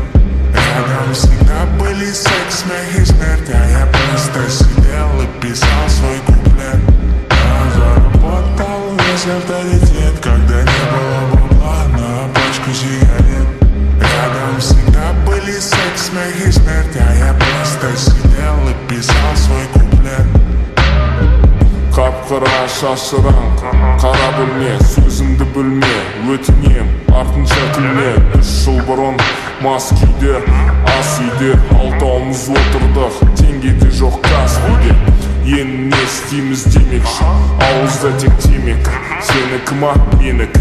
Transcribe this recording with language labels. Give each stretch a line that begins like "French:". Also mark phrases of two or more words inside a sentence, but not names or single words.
Russian: Рядом всегда были секс, смех и смерть, а я просто сидел и писал свой куплет. Я заработал весь авторитет, когда не было бабла на пачку сигарет. Рядом всегда были секс, смех и смерть, а я просто сидел и писал свой куплет.
Kazakh: Қап-қара шашыран, қара бөлме, сөзімді бөлме, өтінем, артынша күлме. 3 жыл бұрын мас күйде, ас үйде, алтауымыз отырдық, теңгеде жоқ Каспийде. Енді не істейміз демекші, ауызда тек темекі, сенікі ма, менікі.